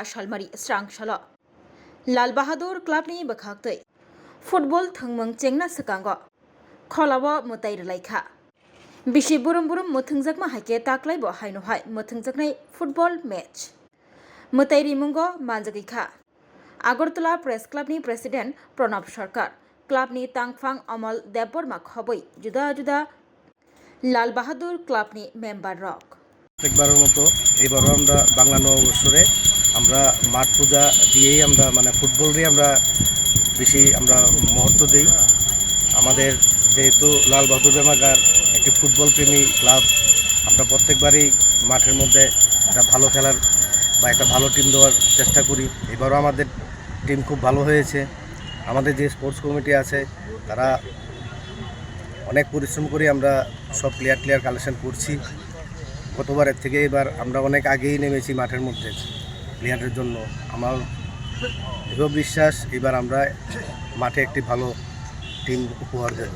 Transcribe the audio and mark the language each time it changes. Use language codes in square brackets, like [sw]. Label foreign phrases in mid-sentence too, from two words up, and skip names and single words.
[trp] shalmari strang shalo Lal Bahadur Club ni bakhaktoi football thangmang chengna sakango kholawa mutaire laika bishi burum muthungjakma haike taklai bo haino hai muthungjaknai [en] football match [trp] mutairi mungo manjagika Agartala Press Club ni President Pranab Sarkar Club ni Tangfang Amal Deborma khoboi juda juda Lal Bahadur Club ni member rock [bn] প্রত্যেকবারের মতো এবারও আমরা বাংলা নববর্ষে আমরা মাঠ পূজা দিয়েই আমরা ফুটবলই আমরা বেশি মুহূর্ত দিই আমাদের যেহেতু লাল বাহাদুর ব্যায়ামাগার একটি ফুটবল প্রেমী ক্লাব আমরা প্রত্যেকবারই মাঠের মধ্যে একটা ভালো খেলার বা একটা ভালো টিম দেওয়ার চেষ্টা করি এবারও আমাদের টিম খুব ভালো হয়েছে আমাদের যে [en] sports committee [bn] আছে তারা অনেক পরিশ্রম করে আমরা সব [en] player collection [bn] করছি গতবারের থেকে এবার আমরা অনেক আগেই নেমেছি মাঠের মধ্যে প্লেয়ারের জন্য আমার দৃঢ় বিশ্বাস এবার আমরা মাঠে একটি ভালো টিম উপহার দেব